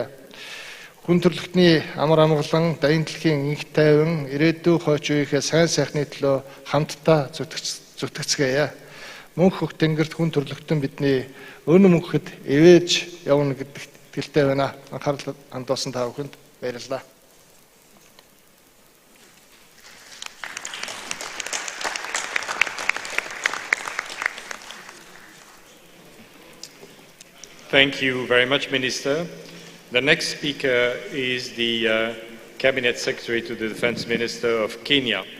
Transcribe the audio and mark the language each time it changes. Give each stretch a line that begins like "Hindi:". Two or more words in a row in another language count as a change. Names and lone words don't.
Mongolian: Хүн төрөлхтний амар амгалан, дайны дэлхийн инх тайван, ирээдүйн хойч үеийнхээ сайн сайхны төлөө хамтдаа зүтгэцгээе. Мөнх хөх тэнгэрт хүн төрлөختөн бидний өнө мөнхөд эвэж явна гэдэгт итгэлтэй байна. Анхаарал хандуулсан та бүхэнд баярлалаа.
English: Thank you very much, Minister. The next speaker is the Cabinet Secretary to the Defense Minister of Kenya.